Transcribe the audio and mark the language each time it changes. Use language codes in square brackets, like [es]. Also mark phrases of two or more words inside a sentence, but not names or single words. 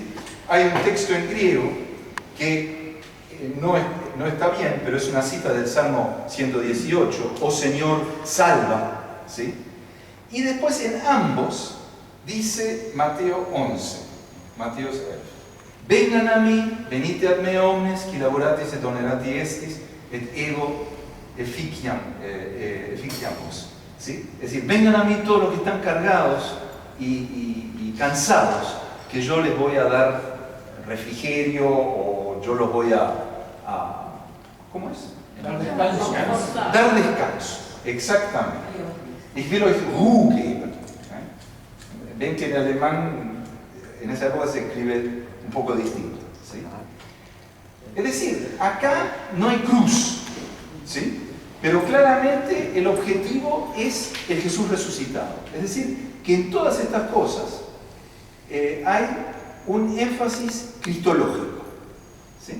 [es] Hay un texto en griego que no está bien, pero es una cita del Salmo 118, oh Señor, salva, ¿sí? Y después en ambos dice Mateo 11, Mateo 11. Vengan a mí, [la] venite ad me omnes, qui laboratis et onerati estis, et ego efficiam vos. [es] ¿Sí? Es decir, vengan a mí todos los que están cargados y cansados, que yo les voy a dar refrigerio o yo los voy a ¿cómo es? Dar descanso. Dar descanso, exactamente. [de] Ich will euch Ruhe geben. [es] Ven que en alemán en esa época se escribe un poco distinto, ¿sí? Es decir, acá no hay cruz, ¿sí? Pero claramente el objetivo es el Jesús resucitado. Es decir, que en todas estas cosas hay un énfasis cristológico, ¿sí?